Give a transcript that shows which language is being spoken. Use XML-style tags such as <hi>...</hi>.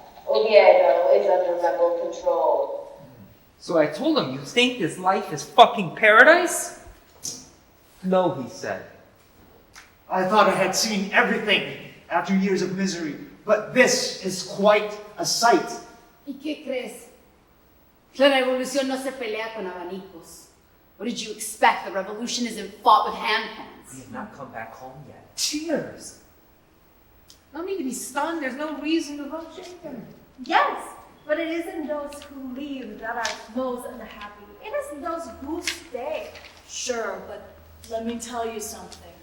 <en>Oviedo is under rebel control. So I told him, you think this life is fucking paradise? No, he said. I thought I had seen everything after years of misery, but this is quite a sight.</en> <es>¿Y qué crees? La revolución no se pelea con abanicos.</es> <en>What did you expect? The revolution isn't fought with handpans. We have not come back home yet. Cheers! No need to be stunned. There's no reason to rush in there. Yes, but it isn't those who leave that are most unhappy. It is those who stay. Sure, but let me tell you something.</en>